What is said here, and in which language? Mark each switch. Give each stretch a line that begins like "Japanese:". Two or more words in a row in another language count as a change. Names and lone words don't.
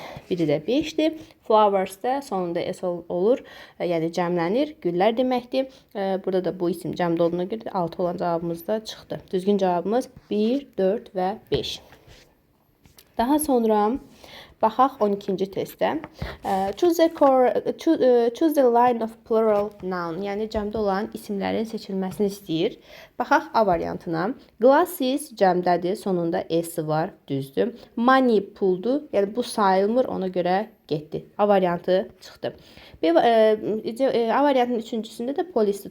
Azerbaijani: Biri də 5-dir. Flowers da sonunda s olur. Yəni cəmlənir. Güllər deməkdir. Burada da bu isim cəmdə olduğuna görə 6 olan cavabımız da çıxdı. Düzgün cavabımız 1, 4 və 5. Daha sonra baxaq 12-ci testdə.
English: Choose the line of plural noun.
Azerbaijani: Yəni cəmdə olan isimlərin seçilməsini istəyir. Baxaq A variantına. Glasses cəmdədir. Sonunda s var. Düzdür. Money puldur. Yəni bu sayılmır. Ona görə getdi. A variantı çıxdı. A variantının üçüncüsündə də polisdir.